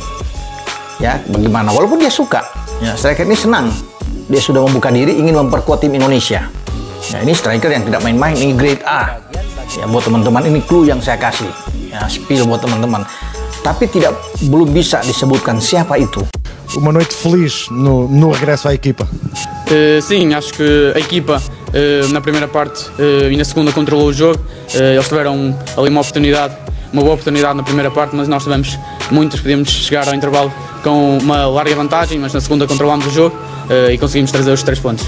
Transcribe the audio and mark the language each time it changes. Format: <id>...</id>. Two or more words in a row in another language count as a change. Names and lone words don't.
<id>Ya, bagaimana? Walaupun dia suka, ya, striker ini senang. Dia sudah membuka diri ingin memperkuat tim Indonesia. Ya, ini striker yang tidak main-main, ini</id> <en>grade A.</en> <id>Ya, buat teman-teman ini clue yang saya kasih. Ya, spill buat teman-teman. Tapi belum bisa disebutkan siapa itu.</id> <pt>Uma noite feliz no regresso à equipa. Sim, acho que a equipa na primeira parte e na segunda controlou o jogo. Eles tiveram ali uma boa oportunidade na primeira parte, mas nós tivemos muitas, podíamos chegar ao intervalo com uma larga vantagem, mas na segunda controlámos o jogo e conseguimos trazer os 3 pontos.</pt>